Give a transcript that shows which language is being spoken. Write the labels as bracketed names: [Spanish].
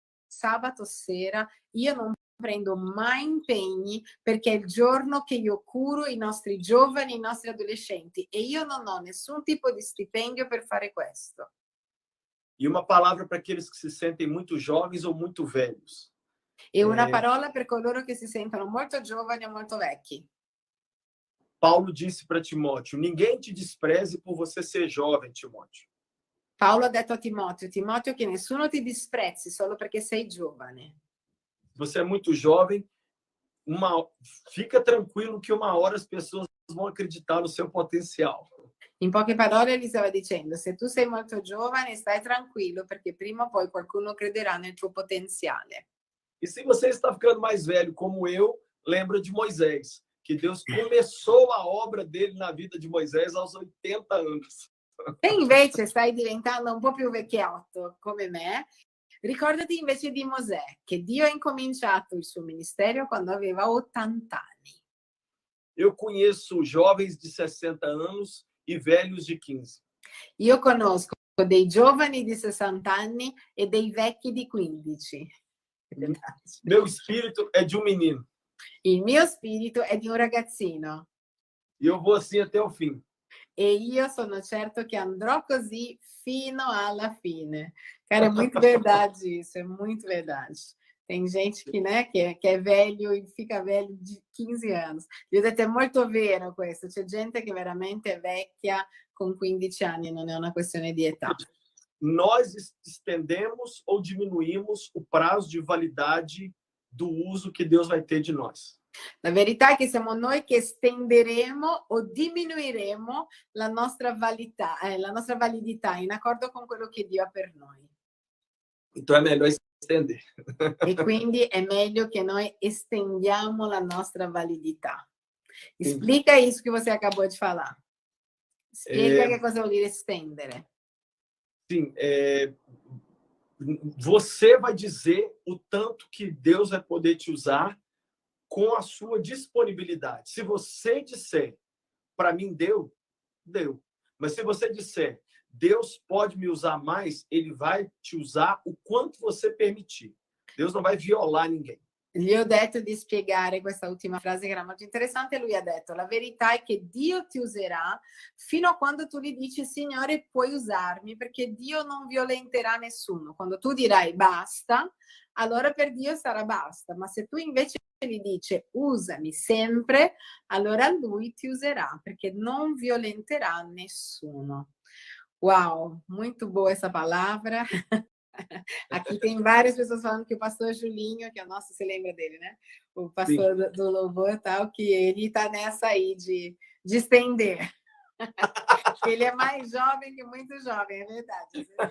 [Italian] Sabato sera io non prendo mai impegni perché è il giorno che io curo i nostri giovani, i nostri adolescenti e io non ho nessun tipo di stipendio per fare questo. [Portuguese] E uma palavra para aqueles que se sentem muito jovens ou muito velhos. [Italian] E una parola per coloro che si sentono molto giovani o molto vecchi. [Portuguese] Paulo disse para Timóteo: ninguém te despreze por você ser jovem, Timóteo. [Italian] Paolo ha detto a Timoteo, che nessuno ti disprezzi solo perché sei giovane. [Portuguese] Você é muito jovem, fica tranquilo que uma hora as pessoas vão acreditar no seu potencial. [Italian] In poche parole gli stava dicendo: se tu sei molto giovane, stai tranquillo perché prima o poi qualcuno crederà nel tuo potenziale. [Portuguese] E se você está ficando mais velho, como eu, lembra de Moisés, que Deus começou a obra dele na vida de Moisés aos 80 anos. [Italian] Se invece stai diventando un po' più vecchiotto come me, ricordati invece di Mosè, che Dio ha incominciato il suo ministero quando aveva 80 anni. [Portuguese] Eu conheço jovens de 60 anos e velhos de 15. [Italian] Io conosco dei giovani di 60 anni e dei vecchi di 15. [Portuguese] Meu espírito é de um menino. [Italian] Il mio spirito è di un ragazzino. [Portuguese] E eu vou assim até o fim. [Italian] E io sono certo che andrò così fino alla fine. [Portuguese] Cara, é muito verdade isso, é muito verdade. Tem gente que, né, que é velho e fica velho de 15 anos. [Italian] Vedete, è molto vero questo. C'è gente che veramente è vecchia con 15 anni, non è una questione di età. [Portuguese] Nós estendemos ou diminuímos o prazo de validade do uso que Deus vai ter de nós. [Italian] La verità è che siamo noi che estenderemo o diminuiremo la nostra validità in accordo con quello che Dio ha per noi. [Portuguese] Então é melhor estender. [Italian] E quindi è meglio che noi estendiamo la nostra validità. [Portuguese] Explica isso que você acabou de falar. [Italian] Spiega che cosa vuol dire estendere. [Portuguese] Sim, você vai dizer o tanto que Deus vai poder te usar com a sua disponibilidade. Se você disser, para mim deu. Mas se você disser, Deus pode me usar mais, ele vai te usar o quanto você permitir. Deus não vai violar ninguém. [Italian] Gli ho detto di spiegare questa ultima frase che era molto interessante. Lui ha detto: la verità è che Dio ti userà fino a quando tu gli dici Signore puoi usarmi, perché Dio non violenterà nessuno. Quando tu dirai basta, allora per Dio sarà basta, ma se tu invece gli dici usami sempre, allora lui ti userà perché non violenterà nessuno. [Portuguese] Wow, muito boa essa palavra. Aqui tem várias pessoas falando que o pastor Julinho, que é o nosso, você lembra dele, né? O pastor do louvor e tal, que ele tá nessa aí de estender. Ele é mais jovem que muito jovem, é verdade.